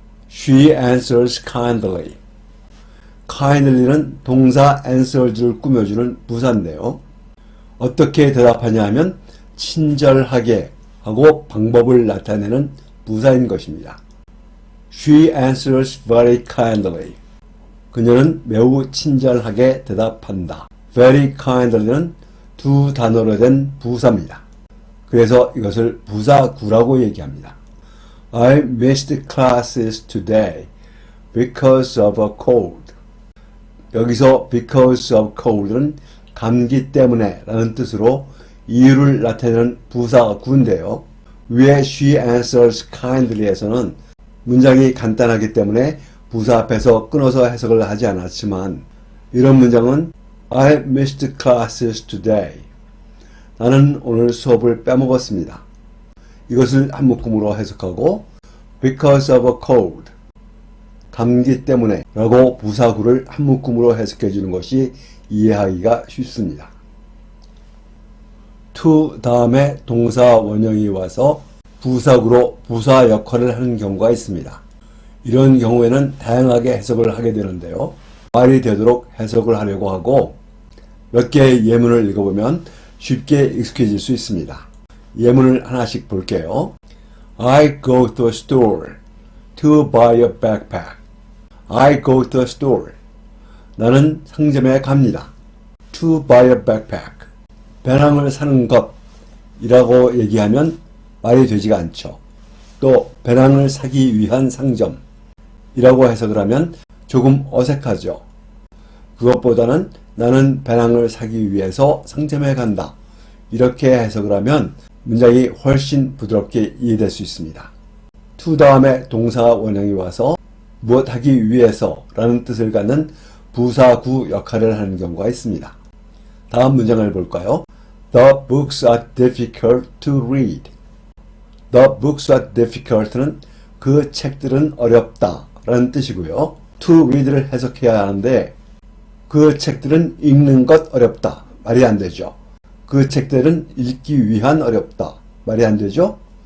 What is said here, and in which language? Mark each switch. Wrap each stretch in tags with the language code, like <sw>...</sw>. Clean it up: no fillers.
<en>She answers kindly.</en> <ko>kindly는 동사 answers를 꾸며주는 부사인데요. 어떻게 대답하냐 하면 친절하게 하고 방법을 나타내는 부사인 것입니다.</ko> <en>She answers very kindly.</en> <ko>그녀는 매우 친절하게 대답한다. very kindly는 두 단어로 된 부사입니다. 그래서 이것을 부사구라고 얘기합니다.</ko> <en>I missed classes today because of a cold.</en> <ko>여기서 because of cold는 감기 때문에 라는 뜻으로 이유를 나타내는 부사구인데요. 위에 she answers kindly에서는 문장이 간단하기 때문에 부사 앞에서 끊어서 해석을 하지 않았지만 이런 문장은</ko> <en>I missed classes today.</en> <ko>나는 오늘 수업을 빼먹었습니다. 이것을 한 묶음으로 해석하고</ko> <en>because of a cold.</en> <ko>감기 때문에 라고 부사구를 한 묶음으로 해석해 주는 것이 이해하기가 쉽습니다. to 다음에 동사 원형이 와서 부사구로 부사 역할을 하는 경우가 있습니다. 이런 경우에는 다양하게 해석을 하게 되는데요. 말이 되도록 해석을 하려고 하고 몇 개의 예문을 읽어보면 쉽게 익숙해질 수 있습니다. 예문을 하나씩 볼게요.</ko> <en>I go to a store to buy a backpack. I go to a store.</en> <ko>나는 상점에 갑니다.</ko> <en>To buy a backpack.</en> <ko>배낭을 사는 것이라고 얘기하면 말이 되지가 않죠. 또 배낭을 사기 위한 상점이라고 해석을 하면 조금 어색하죠. 그것보다는 나는 배낭을 사기 위해서 상점에 간다. 이렇게 해석을 하면 문장이 훨씬 부드럽게 이해될 수 있습니다. to 다음에 동사 원형이 와서 무엇 하기 위해서 라는 뜻을 갖는 부사구 역할을 하는 경우가 있습니다. 다음 문장을 볼까요?</ko> <en>The books are difficult to read.</en> <ko>The books are difficult는 그 책들은 어렵다 라는 뜻이고요. to read를 해석해야 하는데 그 책들은 읽는 것 어렵다. 말이 안 되죠. 그 책들은 읽기 위한 어렵다. 말이 안 되죠.</ko>